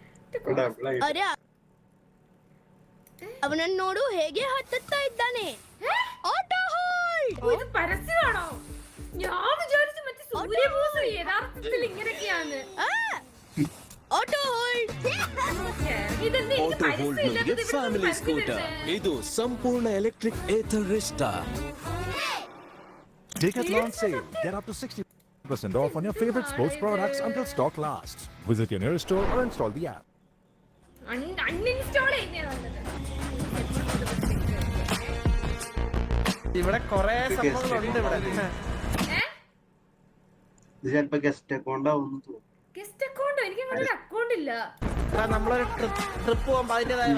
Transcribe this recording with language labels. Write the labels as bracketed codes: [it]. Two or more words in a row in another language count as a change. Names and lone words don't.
[kn] ಅರೆ ಅವನನ್ನೋಡು ಹೇಗೆ ಹತ್ತುತ್ತಾ ಇದ್ದಾನೆ. ಆಟೋ ಹೋಲ್ಡ್. [ml] ഇത് പരസ്യമാണോ? ഞാൻ വിചാരിച്ചു മറ്റേ സൂര്യബോസ് യഥാർത്ഥത്തിൽ ഇങ്ങനെയൊക്കെയാണ്. [kn] ಆಟೋ ಹೋಲ್ಡ್. ಆಟೋ ಹೋಲ್ಡ್ ನೊಂದಿಗೆ ಫ್ಯಾಮಿಲಿ ಸ್ಕೂಟರ್. ಇದು ಸಂಪೂರ್ಣ ಎಲೆಕ್ಟ್ರಿಕ್ ಏಥರ್ ರಿಸ್ಟಾ. [en] Decathlon sale. Get up to 60% off on your favorite sports products until stock lasts. Visit your nearest store or install the app. [ml] അൺഇൻസ്റ്റാൾ ചെയ്യുന്നതാണ്. ഇവിടെ കൊറേ സംഭവങ്ങളുണ്ട് ഇവിടെ. ഇത് ചിലപ്പോ ഗസ്റ്റ് അക്കൗണ്ട് ആവുന്നു തോന്നുന്നു. ഗസ്റ്റ് അക്കൗണ്ട് എനിക്ക് അങ്ങനെ ഒരു അക്കൗണ്ട് ഇല്ല. നമ്മളൊരു ട്രിപ്പ് പോകുമ്പോ അതിന്റേതായ